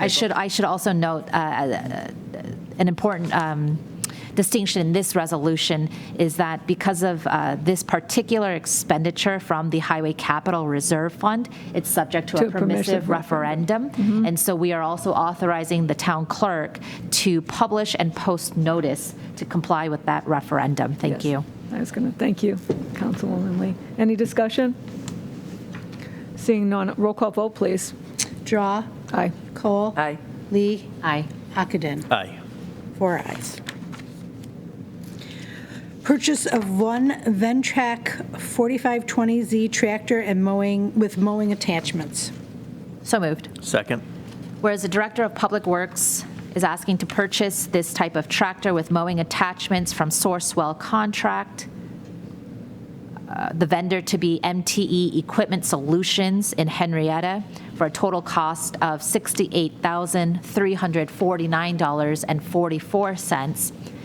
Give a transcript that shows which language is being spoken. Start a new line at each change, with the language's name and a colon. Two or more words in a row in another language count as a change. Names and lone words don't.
English: I should also note an important distinction in this resolution is that because of this particular expenditure from the Highway Capital Reserve Fund, it's subject to a permissive referendum. Mm-hmm. And so we are also authorizing the town clerk to publish and post notice to comply with that referendum. Thank you. I was going to thank you, Councilwoman Lee. Any discussion? Seeing none, roll call vote, please. Drawe. Aye. Kohl. Aye. Lee. Aye. Ockenden. Aye. 4 ayes. Purchase of one Ventrac 4520Z tractor and mowing with mowing attachments. So moved. Second. Whereas the Director of Public Works is asking to purchase this type of tractor with mowing attachments from Sourcewell Contract, the vendor to be MTE Equipment Solutions in Henrietta for a total cost of $68,349.44.